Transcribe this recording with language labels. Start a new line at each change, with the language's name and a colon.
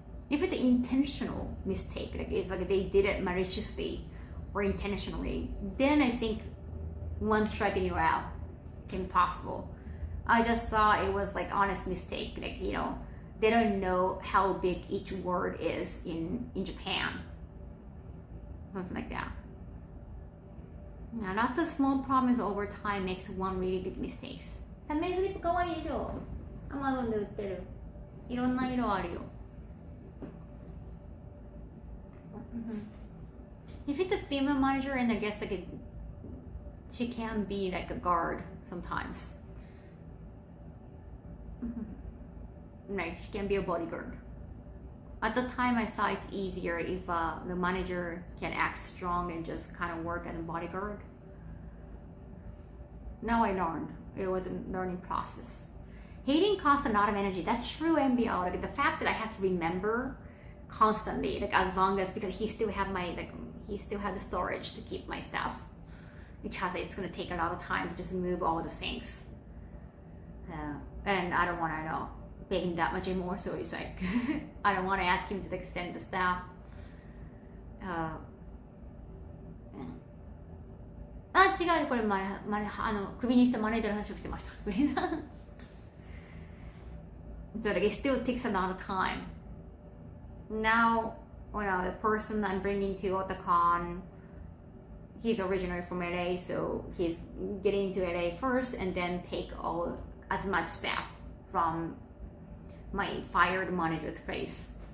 English: If it's an intentional mistake, like it's like they did it maliciously or intentionally, then I think one strike and you're out. Impossible. I just thought it was like honest mistake, like they don't know how big each word is in Japan. Something like that. Now, not the small problems over time makes one really big mistakes.
Japanese: サメスリップかわいいでしょ。Amazon で売ってる。いろんな色あるよ。
English: If it's a female manager, and I guess like she can be like a guard sometimes. Like she can be a bodyguard. At the time, I saw it's easier if the manager can act strong and just kind of work as a bodyguard. Now I learned. It was a learning process. Hating costs a lot of energy. That's true, MBO. Like the fact that I have to remember constantly, like as long as because he still have the storage to keep my stuff, because it's gonna take a lot of time to just move all the things. And I don't want to pay him that much anymore, so it's like I don't want to ask him to like send the stuff.
Japanese: あ、違う、これクビにしたマネージャーの話をしてました。
English: So like it still takes a lot of time. Now, the person I'm bringing to Otakon, he's originally from LA, so he's getting to LA first and then take as much staff from my fired manager's place.